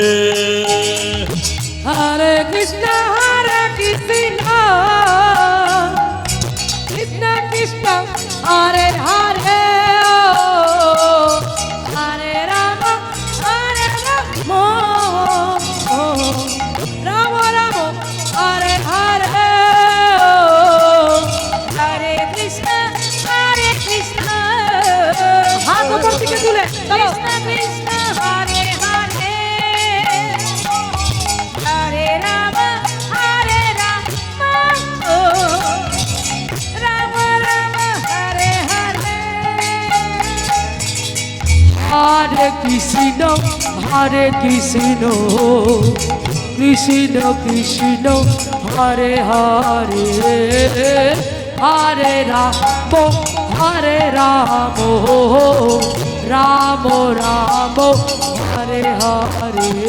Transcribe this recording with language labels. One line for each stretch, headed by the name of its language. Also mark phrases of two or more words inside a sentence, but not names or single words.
Sanskrit: Hare Krishna, Krishna Krishna, Hare Hare, Hare Rama, Rama Rama, Hare Hare, Hare Krishna,
Bangla: হাত উপর দিকে তুলে চলো
Sanskrit: Krishna Krishna, Hare Hare, Hare Rama, Rama Rama, Hare Hare, Hare Krishna, Krishna Krishna, Hare Hare, Hare Rama, Rama Rama, Hare Hare,